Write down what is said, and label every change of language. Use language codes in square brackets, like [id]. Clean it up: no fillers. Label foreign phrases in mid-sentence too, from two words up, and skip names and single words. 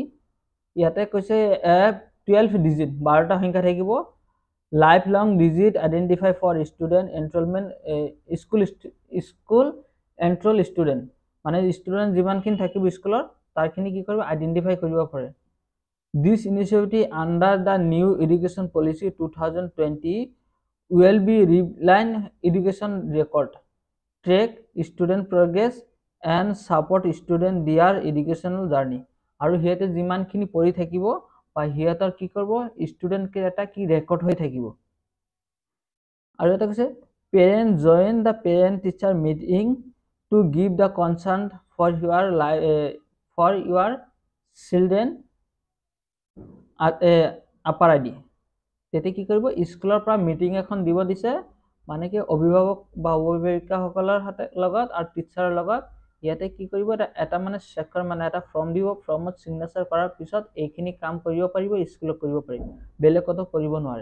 [as] ইয়াতে কৈছে 12 ডিজিট, 12টা সংখ্যা থাকিব, [en] lifelong digit identify for student enrollment, school enroll student, [as] মানে ষ্টুডেন্ট যিমানখিনি থাকিব স্কুলৰ তাৰখিনি কি কৰিব, আইডেন্টিফাই কৰিব পাৰে। [en] This initiative under the new education policy 2020 will be reline education record, track student progress and support student their educational journey। [as] আৰু হিয়াতে যিমানখিনি পঢ়ি থাকিব বা হিয়াতৰ কি কৰিব, ষ্টুডেন্ট কে এটা কি ৰেকৰ্ড হৈ থাকিব। আৰু এটা কৈছে [en] parent join the parent teacher meeting to give the consent for your children [as] আপাৰ আইডি। তেতিয়া কি কৰিব, স্কুলৰ পৰা মিটিং এখন দিব দিছে, মানে কি অভিভাৱক বা অভিভাৱিকাসকলৰ লগত আৰু টিচাৰৰ লগত। ইয়াতে কি কৰিব, এটা মানে স্বাক্ষৰ, মানে এটা ফৰ্ম দিব, ফৰ্মত সিগনেচাৰ কৰাৰ পিছত এইখিনি কাম কৰিব পাৰিব, স্কুলত কৰিব পাৰিব, বেলেগতো কৰিব নোৱাৰে।